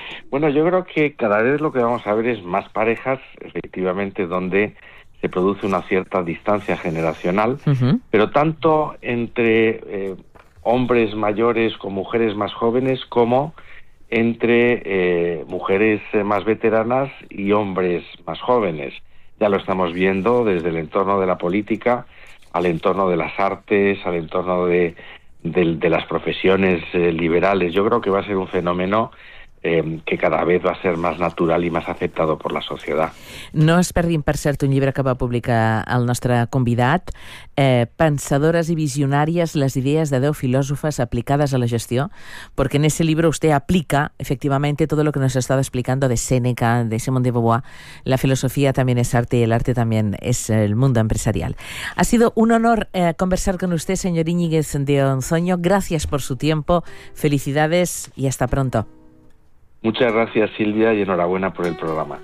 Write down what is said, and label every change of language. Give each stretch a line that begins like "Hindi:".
Spanish: Bueno, yo creo que cada vez lo que vamos a ver es más parejas, efectivamente, donde se produce una cierta distancia generacional, pero tanto entre hombres mayores con mujeres más jóvenes como entre mujeres más veteranas y hombres más jóvenes. Ya lo estamos viendo desde el entorno de la política, al entorno de las artes, al entorno de las profesiones liberales. Yo creo que va a ser un fenómeno que cada vez va a ser más natural
Catalan: i més acceptat per la societat. No es perdin, per cert, un llibre que va publicar el nostre convidat, Pensadores i visionàries, les idees de 10 filòsofes aplicades a la gestió, perquè en aquest llibre vostè aplica, efectivament, tot el que ens està explicant de Sèneca, de Simone de Beauvoir. La filosofia també és art i l'art també és el món empresarial.
Spanish: Ha sido un honor conversar con usted, señor Íñiguez de Onzoño. Gracias por su tiempo, felicidades y hasta pronto. Muchas gracias, Silvia, y enhorabuena por el programa.